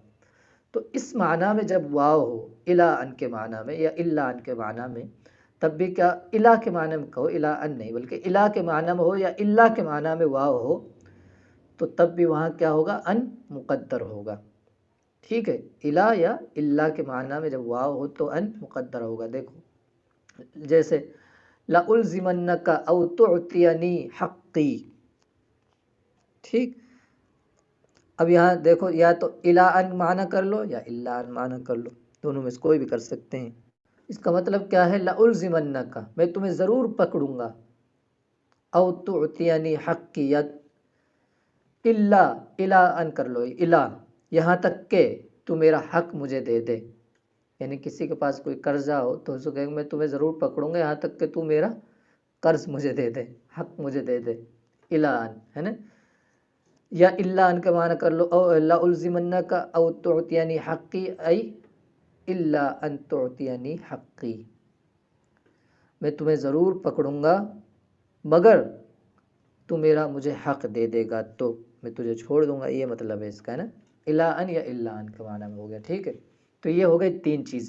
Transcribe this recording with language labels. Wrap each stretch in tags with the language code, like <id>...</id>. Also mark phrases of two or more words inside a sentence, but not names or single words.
<ur>تو اس معنی میں جب واو ہو</ur> <ar>الہ ان</ar> <ur>کے معنی میں یا</ur> <ar>الا ان</ar> <ur>کے معنی میں، تب بھی کیا الہ کے معنی میں کہو،</ur> <ar>الہ ان</ar> <ur>نہیں بلکہ الہ کے معنی میں ہو یا الا کے معنی میں واو ہو، تو تب بھی وہاں کیا ہوگا؟ ان مقدر ہوگا، ٹھیک ہے، الہ یا الا کے معنی میں جب واو ہو تو ان مقدر ہوگا۔ دیکھو جیسے</ur> <ar>لَأُلْزِمَنَّكَ أَوْ تُعْتِيَنِي حَقِّي،</ar> <ur>ٹھیک، اب یہاں دیکھو یا تو</ur> <ar>الہ ان</ar> <ur>معنی کر لو یا</ur> <ar>الا ان</ar> <ur>معنی کر لو، دونوں میں سے کوئی بھی کر سکتے ہیں۔ اس کا مطلب کیا ہے؟ لَأُلْزِمَنَّكَ، میں تمہیں ضرور پکڑوں گا،</ur> <ar>او تُعْتِيَنِي حَقِّي،</ar> <ur>یا</ur> <ar>الہ ان</ar> <ur>کر لو، الہ، یہاں تک کہ تو میرا حق مجھے دے دے، یعنی کسی کے پاس کوئی قرضہ ہو تو اس کو کہیں میں تمہیں ضرور پکڑوں گا یہاں تک کہ تو میرا قرض مجھے دے دے، حق مجھے دے دے،</ur> <ar>الہ ان،</ar> <ur>ہے نا، یا</ur> <ar>الا ان</ar> <ur>کا معنی کر لو،</ur> <ar>او لَأُلْزِمَنَّكَ او تُعْتِيَنِي حَقِّي، ای الا ان تُعْتِيَنِي حَقِّي،</ar> <ur>میں تمہیں ضرور پکڑوں گا مگر تو میرا مجھے حق دے دے گا تو میں تجھے چھوڑ دوں گا، یہ مطلب ہے اس کا، ہے نا،</ur> <ar>الہ ان</ar> <ur>یا</ur> <ar>الا ان</ar> <ur>کے معنی میں ہو گیا، ٹھیک ہے۔ تو یہ ہو گئی تین چیزیں۔</ur>